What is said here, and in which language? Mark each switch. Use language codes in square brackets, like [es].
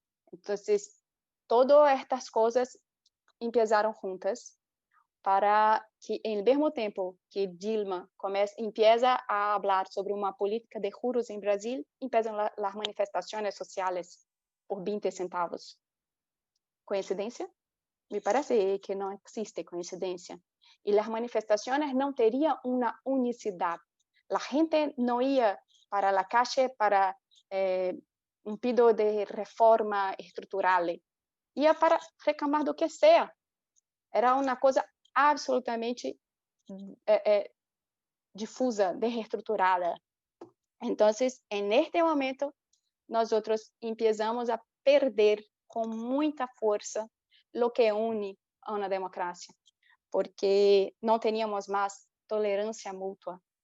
[es] Entonces, todas estas cosas empezaron juntas para que, en el mismo tiempo que Dilma empieza a hablar sobre una política de juros en Brasil, empiezan las manifestaciones sociales por 20 centavos. ¿Coincidencia? Me parece que no existe coincidencia. Y las manifestaciones no tenían una unicidad. La gente no iba para la calle para un pedido de reforma estructural. [pt] Ia para reclamar do que sea. Era uma coisa absolutamente difusa, desestruturada. [es] Entonces, en este momento, nosotros empezamos a perder con mucha fuerza lo que une a una democracia, porque no teníamos más tolerancia mutua.